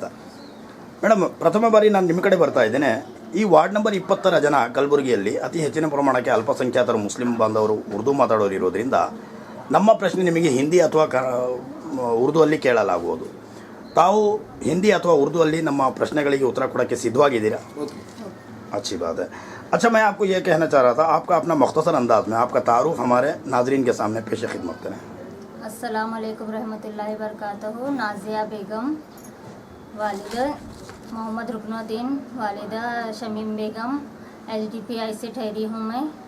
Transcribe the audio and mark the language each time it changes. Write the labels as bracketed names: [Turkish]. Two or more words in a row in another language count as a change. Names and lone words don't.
[Kannada] ಮೇಡಮ್, ಪ್ರಥಮ ಬಾರಿ ನಾನು ನಿಮ್ಮ ಕಡೆ ಬರ್ತಾ ಇದ್ದೇನೆ. ಈ ವಾರ್ಡ್ ನಂಬರ್ 20ರ ಜನ ಕಲಬುರಗಿಯಲ್ಲಿ ಅತಿ ಹೆಚ್ಚಿನ ಪ್ರಮಾಣಕ್ಕೆ ಅಲ್ಪಸಂಖ್ಯಾತರು ಮುಸ್ಲಿಂ ಬಾಂಧವರು ಉರ್ದು ಮಾತಾಡೋರು ಇರೋದ್ರಿಂದ ನಮ್ಮ ಪ್ರಶ್ನೆ ನಿಮಗೆ ಹಿಂದಿ ಅಥವಾ ಉರ್ದು ಅಲ್ಲಿ ಕೇಳಲಾಗುವುದು. ತಾವು ಹಿಂದಿ ಅಥವಾ ಉರ್ದು ಅಲ್ಲಿ ನಮ್ಮ ಪ್ರಶ್ನೆಗಳಿಗೆ ಉತ್ತರ ಕೊಡೋಕ್ಕೆ ಸಿದ್ಧವಾಗಿದ್ದೀರಾ? [Urdu] اچھی بات ہے. اچھا، میں آپ کو یہ کہنا چاہ رہا تھا، آپ کا اپنا مختصر انداز میں آپ کا تعارف ہمارے ناظرین کے سامنے پیش خدمت کریں. [Arabic] السلام عليكم ورحمة الله وبركاته. [Urdu] ناظیہ بیگم، والدہ محمد رکن الدین، والدہ شمیم بیگم، SDPI سے ٹھہری ہوں میں.